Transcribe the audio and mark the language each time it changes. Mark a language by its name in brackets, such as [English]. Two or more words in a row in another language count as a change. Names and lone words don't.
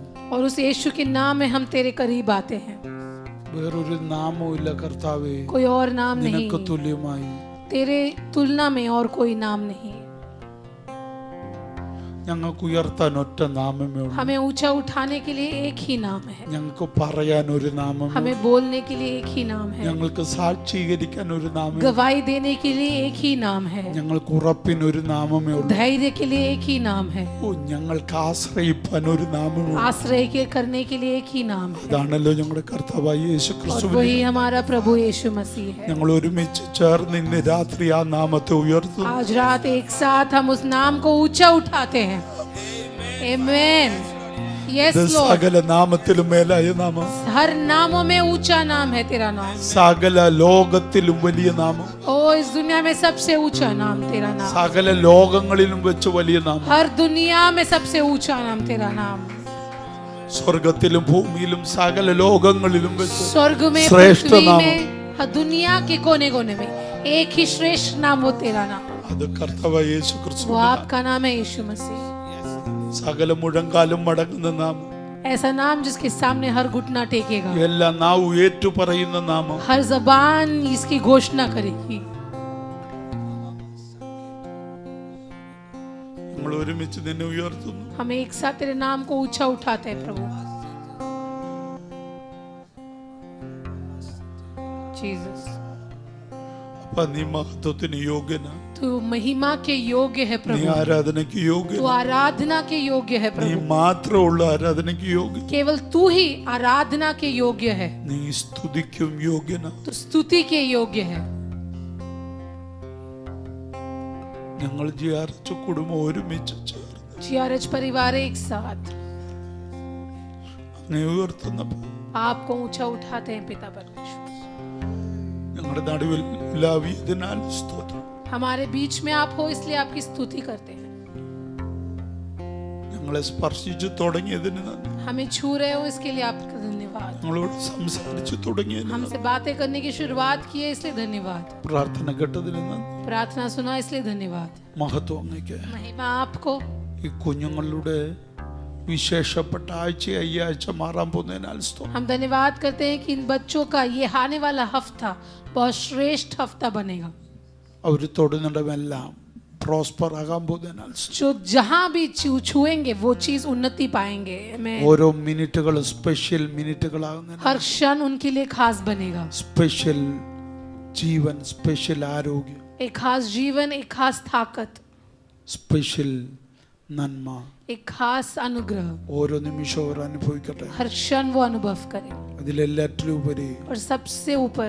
[Hindi] और उस यीशु के नाम में हम तेरे करीब आते हैं. [Malayalam] വേറൊരു നാമവും ഇല്ല കർത്താവേ, [Hindi] कोई और नाम नहीं, [Malayalam] നിനക്ക് തുല്യമായി. [Hindi] तेरे तुलना में और कोई नाम नहीं. [Malayalam] ഞങ്ങൾക്ക് ഉയർത്താൻ ഒറ്റ നാമമേ ഉള്ളൂ. [Hindi] हमें ऊंचा उठाने के लिए एक ही नाम है. [Malayalam] ഞങ്ങൾക്ക് പറയാൻ ഒരു നാമമേ, [Hindi] हमें बोलने के लिए एक ही नाम है. [Malayalam] ഞങ്ങൾക്ക് സാക്ഷീകരിക്കാൻ ഒരു നാമമേ, [Hindi] गवाही देने के लिए एक ही नाम है. [Malayalam] ഞങ്ങൾക്ക് ഉറപ്പിന് ഒരു നാമമേ ഉള്ളൂ. [Hindi] धैर्य के लिए एक ही नाम है. [Malayalam] ഓ, ഞങ്ങൾക്ക് ആശ്രയിപ്പാൻ ഒരു നാമമേ ഉള്ളൂ. [Hindi] आश्रय के करने के लिए एक ही नाम है. [Malayalam] അതാണല്ലോ ഞങ്ങളുടെ കർത്താവായ യേശു [Hindi] और [Malayalam] ക്രിസ്തു. [Hindi] वही हमारा प्रभु यीशु मसीह है. [Malayalam] ഞങ്ങൾ ഒരുമിച്ച് ചേർന്ന് ഇന്ന് രാത്രി ആ നാമത്തെ ഉയർത്തുന്നു. [Hindi] आज रात एक साथ हम उस नाम को ऊंचा उठाते हैं. आमीन. यस [Malayalam] ഇത് [English] लॉर्ड. [Malayalam] സകല നാമത്തിലും മേലായ നാമം, [Hindi] हर नामों में ऊंचा नाम है तेरा नाम. [Malayalam] സകല ലോകത്തിലും വലിയ നാമം, [Hindi] ओ इस दुनिया में सबसे ऊंचा नाम तेरा नाम. [Malayalam] സകല ലോകങ്ങളിലും വെച്ച് വലിയ നാമം, [Hindi] हर दुनिया में सबसे ऊंचा नाम तेरा नाम. [Malayalam] സ്വർഗത്തിലും ഭൂമിയിലും സകല ലോകങ്ങളിലും വെച്ച് [Hindi] स्वर्ग में, श्रेष्ठ पृथ्वी नाम. में, हर दुनिया के कोने कोने में एक ही श्रेष्ठ नाम हो तेरा नाम. [Malayalam] അത് കർത്താവായ യേശു ക്രിസ്തു. [Hindi] वो आपका नाम है यीशु मसीह. [Malayalam] സകല മുഴങ്കാലും മടങ്ങുന്ന നാമം, [Hindi] ऐसा नाम जिसके सामने हर घुटना टेकेगा, [Malayalam] എല്ലാ നാവും ഏറ്റു പറയുന്ന നാമം, [Hindi] हर जबान इसकी घोषणा करेगी. [Malayalam] നമ്മൾ ഒരുമിച്ച് നിന്നെ ഉയർത്തുന്നു. [Hindi] हम एक साथ तेरे नाम को ऊंचा उठाते हैं प्रभु. जीसस, [Malayalam] അപ്പ നീ മഹത്വത്തിന് യോഗ്യനാ, [Hindi] तू महिमा के योग्य है [Malayalam] നീ [Hindi] प्रभु. [Malayalam] ആരാധനയ്ക്ക് [Hindi] तू [Malayalam] യോഗ്യനാ, [Hindi] आराधना के योग्य है [Malayalam] നീ [Hindi] प्रभु. [Malayalam] മാത്രമുള്ള ആരാധനയ്ക്ക് യോഗ്യൻ, [Hindi] केवल तू ही आराधना के योग्य है. [Malayalam] നീ സ്തുതിക്കും യോഗ്യനാ. [Hindi] तू स्तुति के योग्य है. [Malayalam] ഞങ്ങൾ ജിയാർച്ച കുടുംബം ഒരുമിച്ച് ചേർന്ന് [Hindi] जीआरएच परिवार एक साथ [Malayalam] അങ്ങേ ഉയർത്തുന്നപ്പോൾ [Hindi] आपको ऊंचा उठाते हैं पिता परमेश्वर. [Malayalam] ഞങ്ങളുടെ നടുവിൽ ഇലാവിയതിനാൽ സ്തോത്രം. [Hindi] हमारे बीच में आप हो इसलिए आपकी स्तुति करते हैं. [Malayalam] ഞങ്ങളെ സ്പർശിച്ചു തുടങ്ങിയതിന് നന്ദി. [Hindi] हमें छू रहे हो इसके लिए आपका धन्यवाद. [Malayalam] ഞങ്ങളോട് സംസാരിച്ചു തുടങ്ങിയതിന് നന്ദി. [Hindi] हमसे बातें करने की शुरुआत की है इसलिए धन्यवाद. [Malayalam] പ്രാർത്ഥന കേട്ടതിന് നന്ദി. [Hindi] प्रार्थना सुना इसलिए धन्यवाद. [Malayalam] മഹത്വം അങ്ങേക്ക്. [Hindi] महिमा आपको. [Malayalam] ഈ കുഞ്ഞുങ്ങളുടെ വിശേഷപ്പെട്ട ആഴ്ച ഈ ആഴ്ച മാറാൻ പോകുന്നതിനാൽ സ്തോത്രം. [Hindi] हम धन्यवाद करते हैं कि इन बच्चों का ये आने वाला हफ्ता बहुत श्रेष्ठ हफ्ता बनेगा. [Malayalam] അവർ തൊടുന്നിടമെല്ലാം പ്രോസ്പർ ആകാൻ പോകുന്നതിനാൽ സ്തോത്രം. [Hindi] जो जहां भी छुएंगे वो चीज उन्नति पाएंगे. आमीन. [Malayalam] ഓരോ മിനിറ്റുകളും സ്പെഷ്യൽ മിനിറ്റുകളാകുന്നതിനാൽ [Hindi] हर क्षण उनके लिए खास बनेगा. [Malayalam] സ്പെഷ്യൽ ജീവൻ, സ്പെഷ്യൽ ആരോഗ്യം, [Hindi] एक खास जीवन, एक खास ताकत, [Malayalam] സ്പെഷ്യൽ നന്മ [Hindi] एक खास अनुग्रह [Malayalam] ഓരോ നിമിഷവും അവർ അനുഭവിക്കട്ടെ. [Hindi] हर क्षण वो अनुभव करें. [Malayalam] അതിലെല്ലാറ്റിലും ഉപരി [Hindi] और सबसे ऊपर